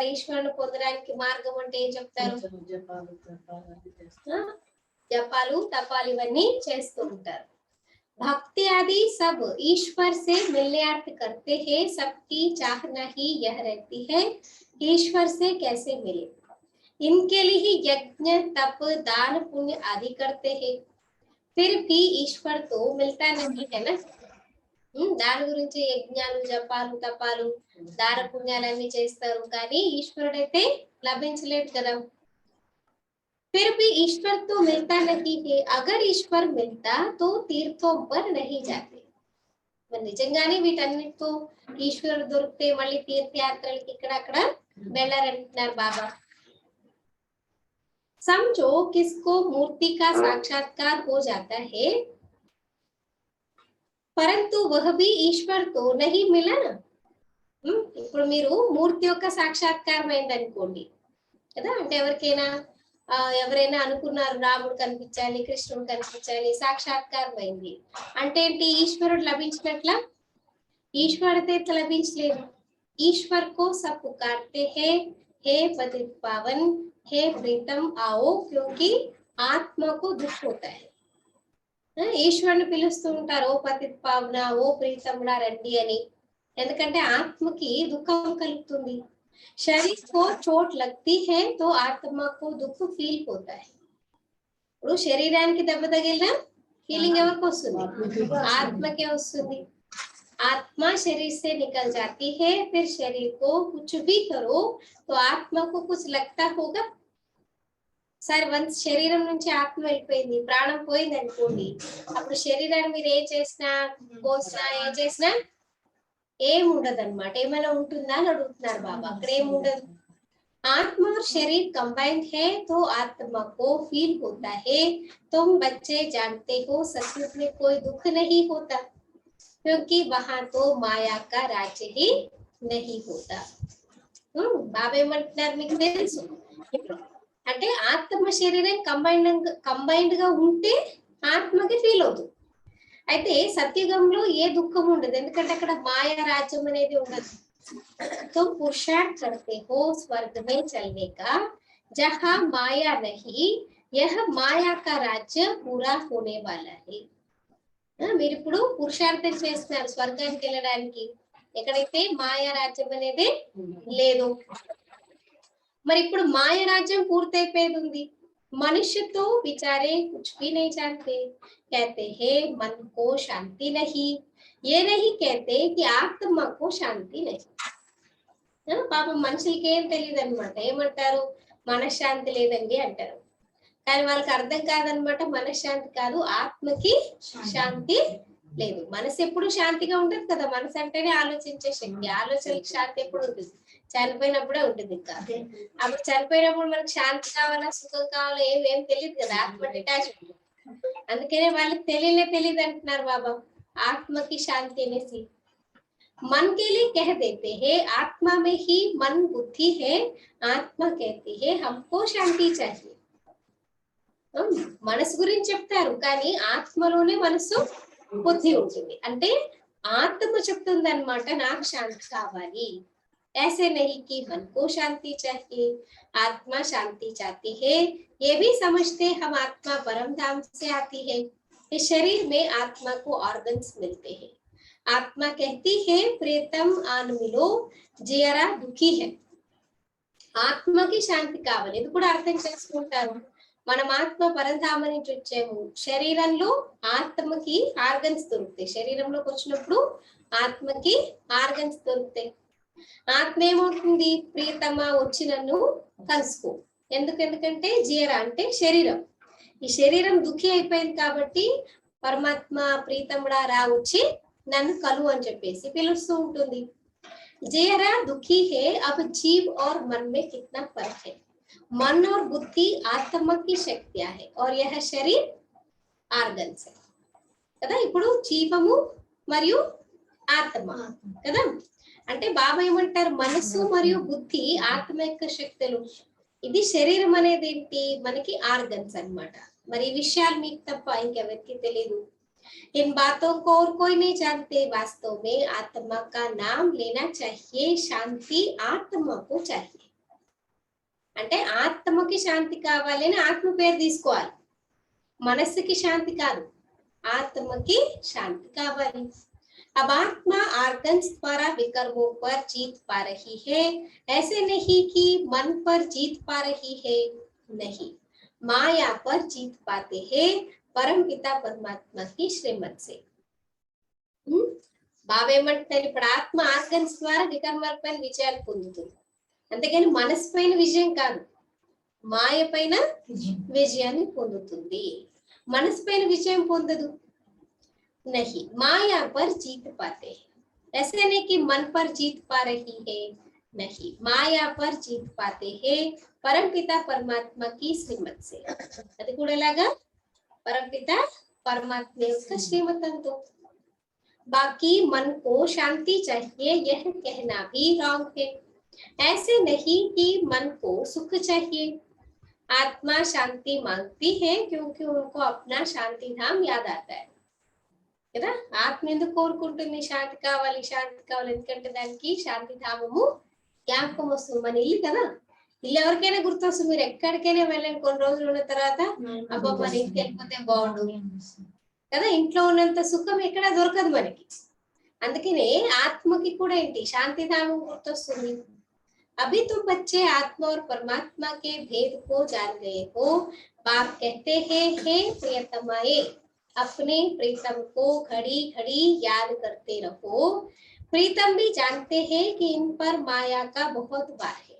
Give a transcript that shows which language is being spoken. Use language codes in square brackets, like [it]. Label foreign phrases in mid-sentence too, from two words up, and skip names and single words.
[te] ఈశ్వరుని పొందడానికి మార్గం అంటే ఏం చెప్తారు? జపాలు తపాలు ఇవన్నీ చేస్తూ ఉంటారు. [hi] भक्ति आदि सब ईश्वर से मिलने अर्थ करते हैं। सबकी चाहना ही यह रहती है ईश्वर से कैसे मिले। इनके लिए ही यज्ञ तप दान पुण्य आदि करते हैं, फिर भी ईश्वर तो मिलता नहीं है ना। [te] దాని గురించి యజ్ఞాలు జపాలు తపాలు దాన పుణ్యాలన్నీ చేస్తారు, కానీ ఈశ్వరుడైతే లభించలేదు కదా. [hi] फिर भी ईश्वर तो मिलता नहीं है। अगर ईश्वर मिलता तो तीर्थों पर नहीं जाते। [te] మరి నిజంగానే వీటన్నిటితో ఈశ్వరుడు దొరికితే మళ్ళీ తీర్థయాత్రలకి ఇక్కడ అక్కడ వెళ్ళారంటున్నారు బాబా. [hi] समझो किसको मूर्ति का साक्षात्कार हो जाता है, परंतु वह भी ईश्वर तो नहीं मिला ना. [te] ఇప్పుడు మీరు మూర్తి యొక్క సాక్షాత్కారం అయింది అనుకోండి కదా, అంటే ఎవరైనా అనుకున్నారు రాముడు కనిపించాలి, కృష్ణుడు కనిపించాలి, సాక్షాత్కారం అయింది అంటే ఏంటి? ఈశ్వరుడు లభించినట్ల? ఈశ్వరుడైతే లభించలేదు. [hi] ईश्वर को सब पुकारते हैं, हे पतित पावन, हे प्रीतम आओ, क्योंकि [te] ఆత్మకు దుఃఖ [hi] होता है. [te] ఈశ్వరుని పిలుస్తూ ఉంటారు, ఓ పతిత పావన, ఓ ప్రీతముడా రండి అని. ఎందుకంటే ఆత్మకి దుఃఖం కలుగుతుంది. [hi] शरीर को चोट लगती है तो आत्मा को दुख फील होता है. [te] ఇప్పుడు శరీరానికి దెబ్బ తగిలినా ఫీలింగ్ ఎవరికి వస్తుంది? ఆత్మకే వస్తుంది. [hi] आत्मा शरीर से निकल जाती है, फिर शरीर को कुछ भी करो तो आत्मा को कुछ लगता होगा. [te] సరే వన్స్ శరీరం నుంచి ఆత్మ వెళ్ళిపోయింది, ప్రాణం పోయింది అనుకోండి, అప్పుడు శరీరాన్ని మీరు ఏం చేసినా కోసినా ఏం చేసినా ఏముండదు అనమాట. ఏమైనా ఉంటుందా అని అడుగుతున్నారు బాబా. అక్కడ ఏముండదు. [hi] आत्मा और शरीर कंबाइंड है तो आत्मा को फील होता है. तुम बच्चे जानते हो सचमुच में कोई दुख नहीं होता, क्योंकि वहां तो माया का राज्य ही नहीं होता. [te] బాబా ఏమంటున్నారు మీకు తెలుసు, అంటే ఆత్మ శరీరం కంబైన్డ్ గా ఉంటే ఆత్మకి ఫీల్ అవుతుంది. అయితే సత్యుగంలో ఏ దుఃఖం ఉండదు, ఎందుకంటే అక్కడ మాయా రాజ్యం అనేది ఉండదు. [hi] तो पुरुषार्थ करते हो स्वर्ग में चलने का, जहाँ माया नहीं, यह माया का राज्य पूरा होने वाला है. [te] మీరు ఇప్పుడు పురుషార్థం చేస్తున్నారు స్వర్గానికి వెళ్ళడానికి, ఎక్కడైతే మాయా రాజ్యం అనేది లేదు. మరి ఇప్పుడు మాయా రాజ్యం పూర్తయిపోయేది ఉంది. [hi] मनुष्य तो बेचारे कुछ भी नहीं जानते, कहते हैं मन को शांति नहीं, ये नहीं कहते कि आत्मा को शांति नहीं. [te] పాపం మనుషులకి ఏం తెలియదు అనమాట. ఏమంటారు? మనశ్శాంతి లేదండి అంటారు, కానీ వాళ్ళకి అర్థం కాదనమాట. మనశ్శాంతి కాదు, ఆత్మకి శాంతి లేదు. మనసు ఎప్పుడు శాంతిగా ఉంటది కదా, మనసు అంటేనే ఆలోచించే శక్తి. ఆలోచనకి శాంతి ఎప్పుడు ఉంటుంది? చనిపోయినప్పుడే ఉంటుంది. ఇంకా అప్పుడు చనిపోయినప్పుడు మనకు శాంతి కావాలా సుఖం కావాలా ఏం తెలియదు కదా, ఆత్మ డిటాచ్మెంట్. అందుకనే వాళ్ళకి తెలియదు అంటున్నారు బాబా, ఆత్మకి శాంతి అనేసి. [hi] मन के लिए कह देते हैं आत्मा में ही मन बुद्धि है, आत्मा कहती है हमको शांति चाहिए. [te] మనసు గురించి చెప్తారు, కానీ ఆత్మలోనే మనసు బుద్ధి ఉంటుంది. అంటే ఆత్మ చెప్తుంది అనమాట, నాకు శాంతి కావాలి. [hi] ऐसे नहीं कि मन को शांति चाहिए, आत्मा शांति चाहती है. ये भी समझते हम आत्मा परम धाम से आती है. इस शरीर में आत्मा को ऑर्गन्स मिलते हैं. आत्मा कहती है प्रीतम आन मिलो, जियरा दुखी है. [te] ఆత్మకి శాంతి కావాలి. ఇది కూడా అర్థం చేసుకుంటారు. మనం ఆత్మ పరంధామ నుంచి వచ్చాము. శరీరంలో ఆత్మకి ఆర్గన్స్ దొరుకుతాయి. శరీరంలోకి వచ్చినప్పుడు ఆత్మకి ఆర్గన్స్ దొరుకుతాయి. ఆత్మ ఏమవుతుంది? ప్రియతమ వచ్చి నన్ను కలుసుకో. ఎందుకంటే జీరా అంటే శరీరం. ఈ శరీరం దుఃఖి అయిపోయింది కాబట్టి పరమాత్మ ప్రీతముడా రా వచ్చి నన్ను కలు అని చెప్పేసి పిలుస్తూ ఉంటుంది. [hi] जरा दुखी है, अब जीव और मन में कितना फर्क है. मन और बुद्धि आत्मा की शक्तियां है और यह शरीर [te] ఆర్గన్స్ కదా. ఇప్పుడు జీవము మరియు ఆత్మ కదా. అంటే బాబా ఏమంటారు, మనసు మరియు బుద్ధి ఆత్మ యొక్క శక్తులు. ఇది శరీరం అనేది ఏంటి, మనకి ఆర్గన్స్ అన్నమాట. మరి ఈ విషయాలు మీకు తప్ప ఇంకెవరికి తెలియదు. [hi] इन बातों को और कोई नहीं जानते. वास्तव में आत्मा का नाम लेना चाहिए. [te] శాంతి ఆత్మకు चाहिए. అంటే ఆత్మకి శాంతి కావాలి అని ఆత్మ పేరు తీసుకోవాలి. మనస్సుకి శాంతి కాదు, ఆత్మకి శాంతి కావాలి. [hi] अब आत्मा आर्गन्स द्वारा विकर्मों पर जीत पा रही है. ऐसे नहीं कि मन पर जीत पा रही है, नहीं, माया पर जीत पाते हैं परम पिता परमात्मा की श्रीमत से. [te] బాబా ఏమంటారు, ఇప్పుడు ఆత్మ ఆర్గన్స్ ద్వారా వికర్మాలపైన విజయాలు పొందుతుంది. అంతేగాని మనసు పైన విజయం కాదు, మాయ పైన విజయాన్ని పొందుతుంది. మనసు పైన విజయం పొందదు. [hi] नहीं, माया पर जीत पाते हैं. ऐसे नहीं कि मन पर जीत पा रही है, नहीं, माया पर जीत पाते हैं परम पिता परमात्मा की श्रीमत से. [te] అది కూడా ఎలాగా, [hi] परमपिता परमात्मा का श्रीमतंतो. बाकी मन को शांति चाहिए, यह कहना भी रॉन्ग है. ऐसे नहीं कि मन को सुख चाहिए. आत्मा शांति मांगती है क्योंकि उनको अपना शांति धाम याद आता है కదా. [te] ఆత్మ ఎందుకు కోరుకుంటుంది శాంతి కావాలి, శాంతి కావాలి? ఎందుకంటే దానికి శాంతి ధామము జ్ఞాపకం వస్తుంది. మన ఇల్లు కదా, ఇల్లు ఎవరికైనా గుర్తొస్తుంది. మీరు ఎక్కడికైనా వెళ్ళండి, కొన్ని రోజులు ఉన్న తర్వాత అబ్బా మన ఇంటికి వెళ్ళిపోతే బాగుండు కదా. ఇంట్లో ఉన్నంత సుఖం ఎక్కడ దొరకదు మనకి. అందుకనే ఆత్మకి కూడా ఏంటి, శాంతిధామం గుర్తొస్తుంది. [hi] अभी तुम बच्चे आत्मा और परमात्मा के भेद को जान गए हो. बाप कहते हैं, हे प्रियतमाए, अपने प्रीतम को घड़ी घड़ी याद करते रहो. प्रीतम भी जानते हैं कि इन पर माया का बहुत भार है.